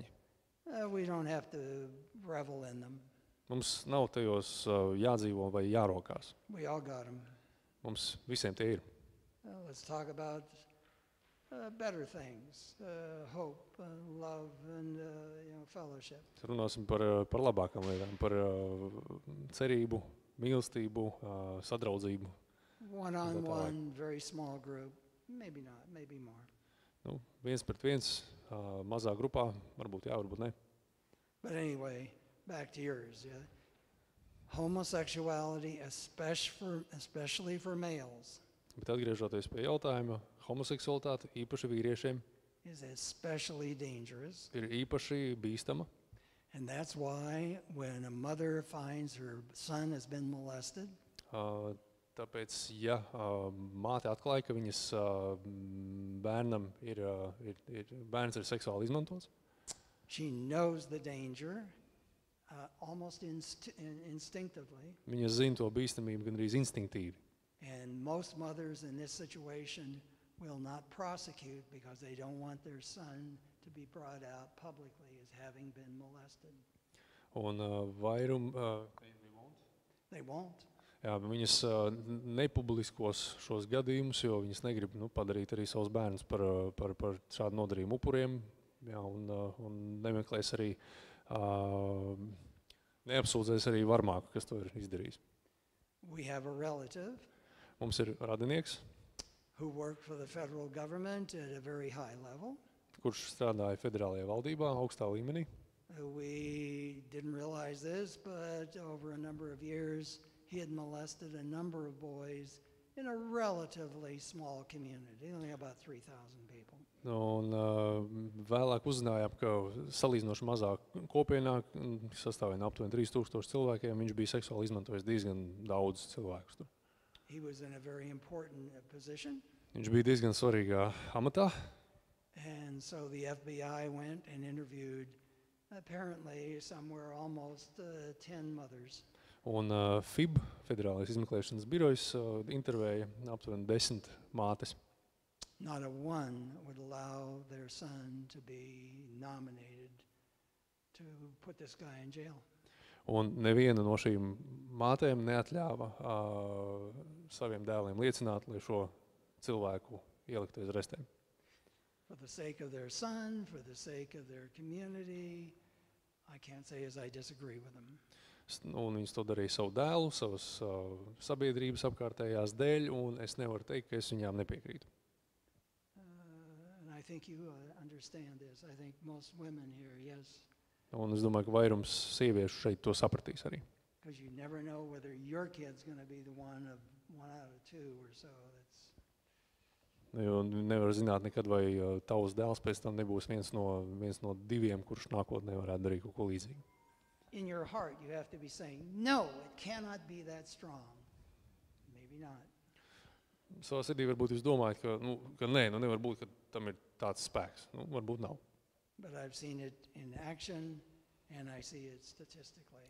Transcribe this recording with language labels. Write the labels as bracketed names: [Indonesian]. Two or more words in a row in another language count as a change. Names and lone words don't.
[English] We don't have to revel in them. [Latvian] Mums nav tajos jādzīvo vai jārokās. [English] We all got them. [Latvian] Mums visiem tie ir. [English] Let's talk about better things, hope, love, and fellowship. [Latvian] Runāsim par labākām lietām, par cerību, mīlestību, sadraudzību. [English] One-on-one, very small group. Maybe not, maybe more. [Latvian] Viens pret viens, mazā grupā, varbūt jā, varbūt ne. [English] But anyway, back to yours. Yeah? Homosexuality, especially for males, [Latvian] Bet atgriežoties pie jautājuma, homoseksualitāte īpaši vīriešiem [English] is especially dangerous. [Latvian] ir īpaši bīstama. [English] And that's why when a mother finds her son has been molested, [Latvian] Tāpēc, ja māte atklāja, ka viņas bērns ir seksuāli izmantots, [English] she knows the danger almost instinctively. [Latvian] viņa zina to bīstamību gandrīz instinktīvi. [English] And most mothers in this situation will not prosecute because they don't want their son to be brought out publicly as having been molested. [Latvian] Un [English] They won't. [Latvian] Jā, viņas nepubliskos šos gadījumus, jo viņas negrib padarīt arī savus bērnus par šādu nodarījumu upuriem, jā, un nemeklēs arī, neapsūdzēs arī varmāku, kas to ir izdarījis. [English] We have a relative [Latvian] Mums ir radinieks, [English] who worked for the federal government at a very high level. [Latvian] Kurš strādāja federālajā valdībā, augstā līmenī. [English] We didn't realize this, but over a number of years, he had molested a number of boys in a relatively small community, only about 3,000 people. [Latvian] Un vēlāk uzzinājām, ka salīdzinoši mazā kopienā, sastāvēja aptuveni 3,000 cilvēkiem, viņš bija seksuāli izmantojis diezgan daudz cilvēkus tur. [English] He was in a very important position. [Latvian] Viņš bija diezgan svarīgā amatā. [English] And so the FBI went and interviewed apparently somewhere almost 10 mothers. [Latvian] Un FIB, Federālais izmeklēšanas birojs, intervēja aptuveni 10 mātes. [English] Not a one would allow their son to be nominated to put this guy in jail. [Latvian] Un neviena no šīm mātēm neatļāva saviem dēliem liecināt, lai šo cilvēku ieliktu aiz restēm. [English] For the sake of their son, for the sake of their community, I can't say as I disagree with them. [Latvian] Un viņas to darīja savu dēlu, savas sabiedrības apkārtējās dēļ, un es nevaru teikt, ka es viņām nepiekrītu. [English] And I think you understand this. I think most women here, yes. [Latvian] Un es domāju, ka vairums sieviešu šeit to sapratīs arī. [English] Because you never know whether your kid's going to be the one out of two or so. [Latvian] Jo nevar zināt nekad, vai tavs dēls pēc tam nebūs viens no diviem, kurš nākotnē varētu darīt kaut ko līdzīgu. [English] In your heart, you have to be saying, no, it cannot be that strong. Maybe not. [Latvian] Savā sirdī varbūt jūs domājat, ka nē, nevar būt, ka tam ir tāds spēks. Varbūt nav. [English] But I've seen it in action, and I see it statistically.